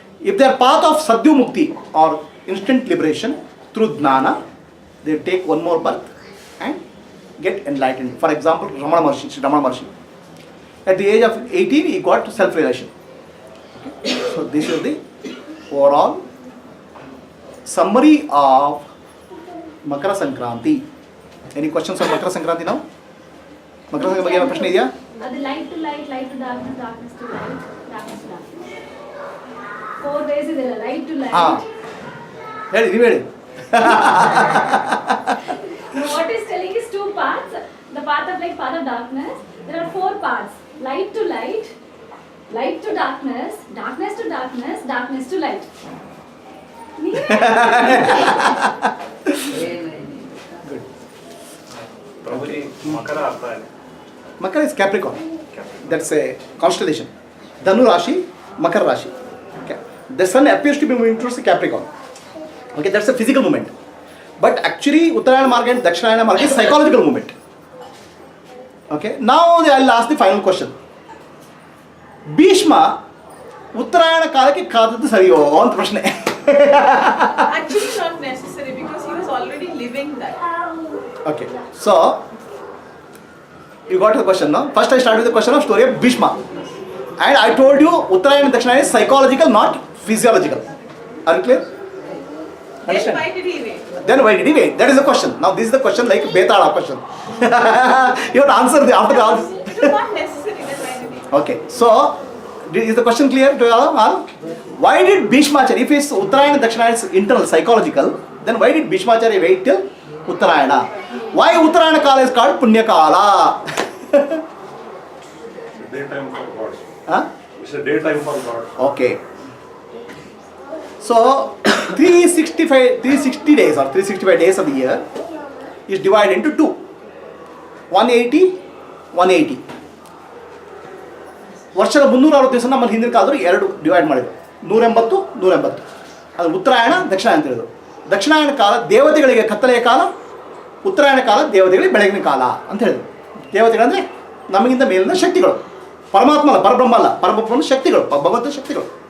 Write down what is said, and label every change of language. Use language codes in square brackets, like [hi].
[en] If they are path of Sadhu Mukti or instant liberation through Jnana, they take one more birth and get enlightened. For example, Ramana Maharshi, Sri Ramana Maharshi. At the age of 18, he got self-realization. Okay. So this is the overall summary of Makara Sankranti. Any questions on Makara Sankranti now? [kn] Makara Sankranti ಬಗ್ಗೆ ಪ್ರಶ್ನೆ ಇದೆಯಾ? ಅದು [en] Light to light, light to darkness, darkness to light, darkness to darkness. 4 ways [kn] ಇದೆ, [en] Light to light. [kn] ಹೇಳಿ ನೀವು ಹೇಳಿ. [en] What is telling is 2 paths. The path of light, path of darkness. There are 4 paths. Light to light, light to darkness, darkness to darkness, darkness to light. Prabhuji, Makara Artha. Makara is Capricorn. That's a constellation. Dhanu Rashi, Makara Rashi. Okay. The sun appears to be moving towards the Capricorn. Okay, that's a physical movement. But actually, Uttarayana Marga and Dakshinayana Marga is psychological movement. Okay, now I'll ask the final question. [kn] Bhishma, Uttarayana ಕಾಲಕ್ಕೆ ಕಾದದ್ದು ಸರಿಯೋ ಅಂತ ಪ್ರಶ್ನೆ. [en] Actually not necessary because he was already living that. Okay, so you got the question now. First I start with the question of story of Bhishma. And I told you Uttarayana and Dakshinayana is psychological, not physiological. Are you clear? Then Understand? why did he wait? Then why did he wait? That is the question. Now this is the question like Betala question. You have to answer the after the answer. It was not necessary. Then why did he? Okay, so is the question clear to you all? Why did Bhishmacharya, if it's Uttarayana and Dakshinayana is internal, psychological, then why did Bhishmacharya wait till Uttarayana? Why Uttarayana Kala is called Punya Kala? Daytime for God. Huh? It's a daytime for God. Okay. So 360 days or 365 days of the year is divided into 2. 180, 180. [kn] ವರ್ಷದ 360 ದಿವಸ ನಮ್ಮಲ್ಲಿ ಹಿಂದಿನ ಕಾಲದಲ್ಲಿ 2 divide ಮಾಡಿದ್ರು. 180, 180. ಅದು ಉತ್ತರಾಯಣ, ದಕ್ಷಿಣಾಯನ ಅಂತ ಹೇಳಿದ್ರು. ದಕ್ಷಿಣಾಯನ ಕಾಲ ದೇವತೆಗಳಿಗೆ ಕತ್ತಲೆಯ ಕಾಲ, ಉತ್ತರಾಯಣ ಕಾಲ ದೇವತೆಗಳಿಗೆ ಬೆಳಗಿನ ಕಾಲ ಅಂತ ಹೇಳಿದ್ರು. ದೇವತೆಗಳಂದರೆ ನಮಗಿಂತ ಮೇಲಿನ ಶಕ್ತಿಗಳು. ಪರಮಾತ್ಮ ಅಲ್ಲ, ಪರಬ್ರಹ್ಮ ಅಲ್ಲ, ಪರಬ್ರಹ್ಮನ ಶಕ್ತಿಗಳು, ಭಗವಂತನ ಶಕ್ತಿಗಳು.